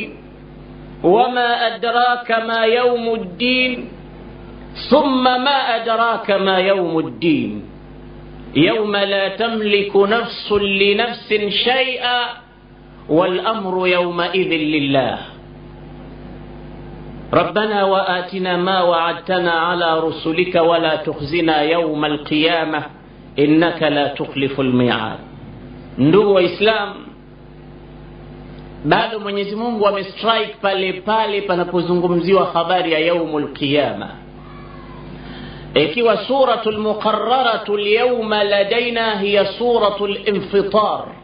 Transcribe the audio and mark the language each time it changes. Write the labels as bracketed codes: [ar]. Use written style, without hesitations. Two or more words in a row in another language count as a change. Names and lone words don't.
[ar] وما أدراك ما يوم الدين ثم ما أدراك ما يوم الدين يوم لا تملك نفس لنفس شيئا والأمر يومئذ لله. ربنا وآتنا ما وعدتنا على رسلك ولا تخزنا يوم القيامة إنك لا تخلف الميعاد. [sw] Ndugu Waislamu, bado Mwenyezi Mungu amestrike pale pale panapozungumziwa habari ya [ar] يوم القيامة. Ikiwa سورة المقررة اليوم لدينا هي سورة الانفطار.